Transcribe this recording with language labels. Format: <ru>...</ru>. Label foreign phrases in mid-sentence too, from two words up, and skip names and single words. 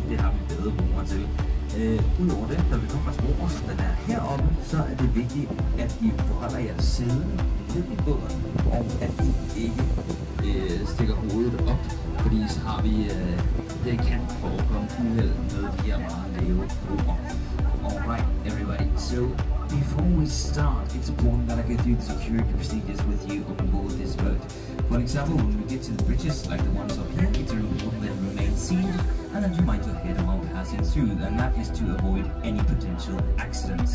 <da>Det har vi bedre brugere til. Udover det, når vi kommer til vores, den er heroppe, så er det vigtigt, at I forholder jer siden lidt i båden, og at I ikke stikker hovedet op, fordi så har vi, det kan forekomme uheld med de her meget lave broer.</da> <en>Alright, everybody, so before we start, it's important that I go through the security procedures with you on board this boat. For example, when we get to the bridges, like the ones up here, it's important that remain seated and that you mind your head while passing through, and that is to avoid any potential accidents.</en>